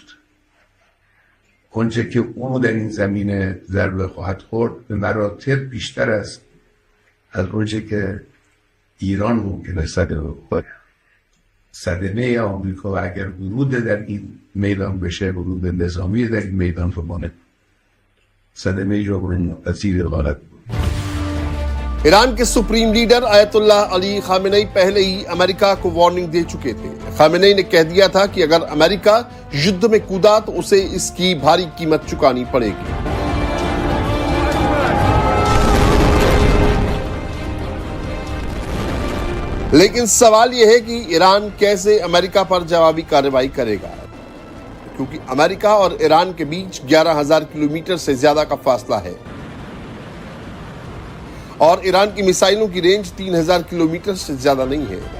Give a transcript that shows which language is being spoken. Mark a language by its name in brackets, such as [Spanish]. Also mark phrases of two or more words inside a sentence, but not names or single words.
[Persian] آنچه که او در این زمینه ضربه خواهد خورد به مراتب بیشتر است از آنچه که ایران ممکنه صدمه بخوره. صدمه آمریکا و اگر ورود در این میدان بشه، ورود نظامی در این میدان رو مانه صدمه جبران ناپذیر غلط بود. [Hindi] ईरान के [English] Supreme Leader [Hindi] आयतुल्लाह अली खामेनेई पहले ही अमेरिका को वार्निंग दे चुके थे। खामेनेई ने कह दिया था कि अगर अमेरिका युद्ध में कूदा तो उसे इसकी भारी कीमत चुकानी पड़ेगी। लेकिन सवाल यह है कि ईरान कैसे अमेरिका पर जवाबी कार्रवाई करेगा, क्योंकि अमेरिका और ईरान के बीच 11,000 किलोमीटर से ज्यादा का फासला है और ईरान की मिसाइलों की रेंज 3,000 किलोमीटर से ज्यादा नहीं है।